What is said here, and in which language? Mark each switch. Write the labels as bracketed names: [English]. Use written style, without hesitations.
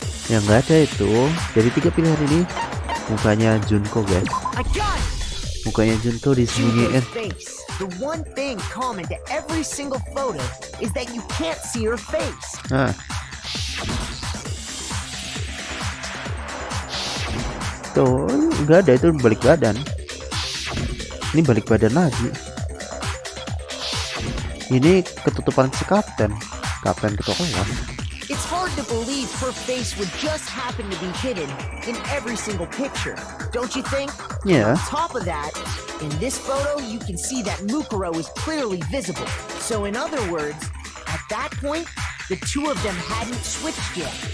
[Indonesian] Yang nggak ada itu dari 3 pilihan ini mukanya Junko guys. Mukanya Junko disembunyiin. [English] Face. The one thing common to every single photo is that you can't see her face. [Indonesian] Nah, tuh nggak ada, itu balik badan. Ini balik badan lagi. Ini ketutupan si kapten ketua kelas. [English] It's hard to believe her face would just happen to be hidden in every single picture, don't you think? Yeah. On top of that, in this photo you can see that Mukuro is clearly visible. So in other words, at that point, the two of them hadn't switched yet.